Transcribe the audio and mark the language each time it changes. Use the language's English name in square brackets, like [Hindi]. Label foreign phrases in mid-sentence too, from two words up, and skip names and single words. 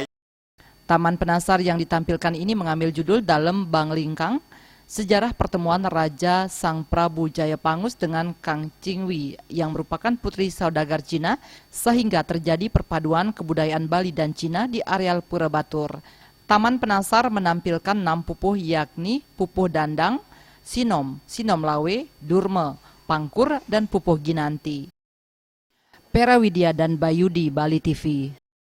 [Indonesian] Taman Penasar yang ditampilkan ini mengambil judul Dalem Banglingkang, sejarah pertemuan Raja Sang Prabu Jayapangus dengan Kang Cingwi yang merupakan putri saudagar Cina sehingga terjadi perpaduan kebudayaan Bali dan Cina di areal Pura Batur. Taman Penasar menampilkan 6 pupuh yakni pupuh dandang, sinom, sinom lawe, durme, pangkur, dan pupuh ginanti. Pera Widya dan Bayudi, Bali TV.